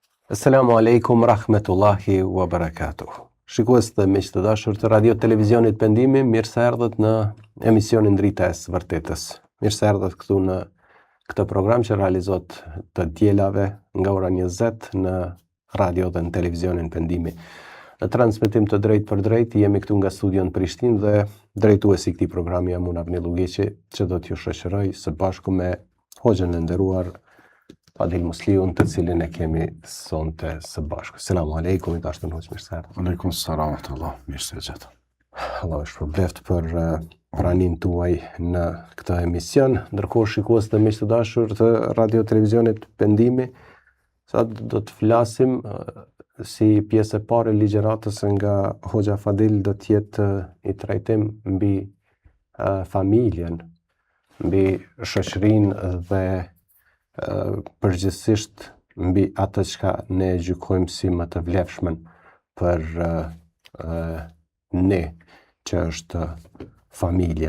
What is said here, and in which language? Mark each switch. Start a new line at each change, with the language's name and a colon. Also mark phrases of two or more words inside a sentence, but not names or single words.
Arabic: السلام عليكم ورحمة الله وبركاته.
Albanian: Shikues të miq të dashur të Radio Televizionit Pendimi, mirë se erdhët në emisionin Drita e së Vërtetës. Mirë se erdhët këtu në këtë program që realizohet të dielave nga ora 20 në radio dhe në Televizionin Pendimi. Në transmetim të drejt për drejt jemi këtu nga studio në Prishtinë dhe drejtuesi i këtij programi jam unë Avni Llugiçi, që do t'ju shoqëroj së bashku me hoxhën e nderuar Fadil Musliun, të cilin e kemi sonte së bashku.
Arabic: السلام عليكم,
Albanian: i dashur hoxh, mirë se erdhët.
Arabic: عليكم السلام ورحمة الله,
Albanian: mirë se gjatë. Allah është shpërbleft për pranin tuaj në këtë emision. Ndërkohë shikues të miq të dashur të Radio Televizionit Pendimi, sa do të flasim si pjesë e parë e ligjëratës nga hoxha Fadil do të jetë i trajtim mbi familjen, mbi shoqërinë dhe përgjithsisht mbi atë çka ne gjykojmë si më të vlefshmen për ne, që është familja.